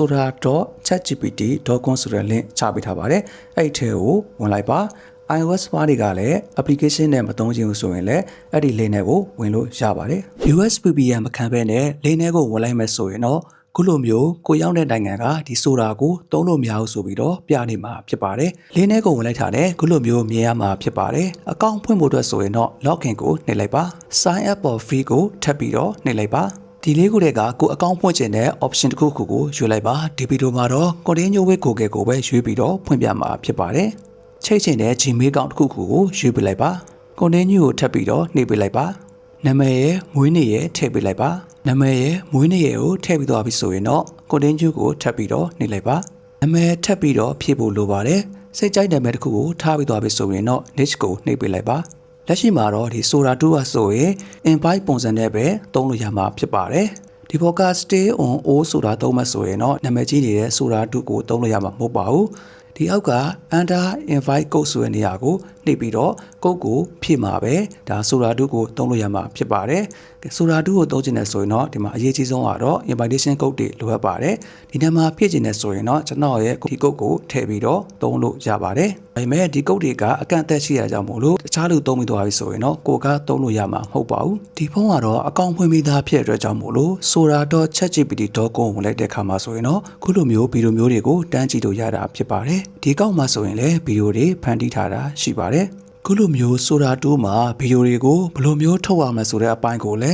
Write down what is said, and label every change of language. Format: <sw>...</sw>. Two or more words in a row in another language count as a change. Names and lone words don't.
<my>sora.chatgpt.com ဆိုတဲ့ link ချပေးထားပါတယ်အဲ့ဒီထဲကိုဝင်လိုက်ပါiOS မှာတွေကလည်း application နဲ့မသုံးချင်ဘူးဆိုရင်လည်းအဲ့ဒီ link နဲ့ကိုဝင်လို့ရပါတယ်</my> <en>US VPN</en> <my>မခံဘဲနဲ့ link နဲ့ကိုဝင်လိုက်မယ်ဆိုရင်တော့ခုလိုမျိုးကိုရောက် တဲ့နိုင်ငံကဒီ Sora ကိုသုံးလို့မရဘူးဆိုပြီးတော့ပြနေမှာဖြစ်ပါတယ်။ link နဲ့ကိုဝင်လိုက်တာနဲ့ခုလိုမျိုးမြင်ရမှာဖြစ်ပါတယ်။အကောင့်ဖွင့်ဖို့အတွက်ဆိုရင်တော့ login ကိုနှိပ်လိုက်ပါ။</my> <en>sign up for free</en> <my>ကိုထပ် ပြီးတော့နှိပ်လိုက်ပါ။ဒီလေးခုတည်းကကိုအကောင့်ဖွင့်ချင်တဲ့ option တစ်ခုခုကိုရွေးလိုက်ပါ။ဒီဗီဒီယိုမှာတော့</my> <en>continue with Google</en> <my>ကိုပဲရွေးပြီးတော့ဖွင့်ပြမှာဖြစ်ပါတယ်။ချိတ်ချ င်တဲ့</my> <en>Gmail account</en> <my>တစ်ခုခုကိုရွေးပေးလိုက်ပါ။ continue ကိုထပ်ပြီးတော့နှိပ်ပေးလိုက်ပါ။နာမည်ရဲ့မွေးနေ့ရဲ့ထည့်ပေးလိုက်ပါနာမည် ရဲ့မွေးနေ့ရဲ့ကိုထည့်ပြီးသွားပြီဆိုရင်တော့ continue ကိုထပ်ပြီးတော့နှိပ်လိုက်ပါနာမည်ထပ်ပြီးတော့ဖြည့်ဖို့လိုပါတယ်စိတ်ကြိုက်နာမည်တစ်ခုကိုထားပြီးသွားပြီဆိုရင်တော့ next ကိုနှိပ်ပေးလိုက်ပါလက်ရှိမှာတော့ဒီ Sora 2ကဆိုရင် invite ပုံစံနဲ့ပဲသုံးလို့ရမှာဖြစ်ပါတယ်ဒီဘောက</my> <en>stay on all</en> <my>ဆိုတာသုံးမှဆိုရင်တော့နာမည်ကြီးနေတဲ့ Sora 2ကိုသုံးလို့ရမှာမဟုတ်ပါဘူးဒီအောက်က</my> <en>under invite</en> <my>code ဆိုတဲ့နေရာကိုနှိပ်ပြီးတော့ code ကိုဖြည့်မှာပဲဒါ Sora 2ကိုသုံးလို့ရမှာဖြစ်ပါတယ် Sora 2ကိုသုံးချင်တယ်ဆိုရင်တော့ဒီမှာအရေးကြီးဆုံးကတော့</my> <en>invitation code</en> <my>တွေ လိုအပ်ပါတယ်ဒီထဲမှာဖြည့်ချင်တယ်ဆိုရင်တော့ကျွန်တော်ရဲ့ဒီ code ကိုထည့်ပြီးတော့သုံးလို့ရပါတယ်ဒါပေမဲ့ဒီ code တွေကအကန့်အသတ်ရှိရကြောင်းမို့လို့တခြားလူသုံးပြီးသွားပြီဆိုရင်တော့ကိုကသုံးလို့ရမှာမဟုတ်ပါဘူးဒီဖုန်းကတော့အကောင့်ဖွင့်ပြီးသားဖြစ်တဲ့အတွက်ကြောင့်မို့လို့ sora.chatgpt.com ကိုလိုက်တဲ့အခါမှာဆိုရင်တော့ခုလိုမျိုးဗီဒီယိုမျိုးတွေကိုတန်းကြည့်လို့ရတာဖြစ်ပါတယ်ဒီကောက်မှာဆိုရင်လည်းဗီဒီယိုတွေဖန်တီးထားတာရှိပါတယ်ခုလိုမျိုး Sora 2မှာဗီဒီယိုတွေကိုဘယ်လိုမျိုးထုတ်ရမလဲဆိုတဲ့အပိုင်းကိုလည်း</my>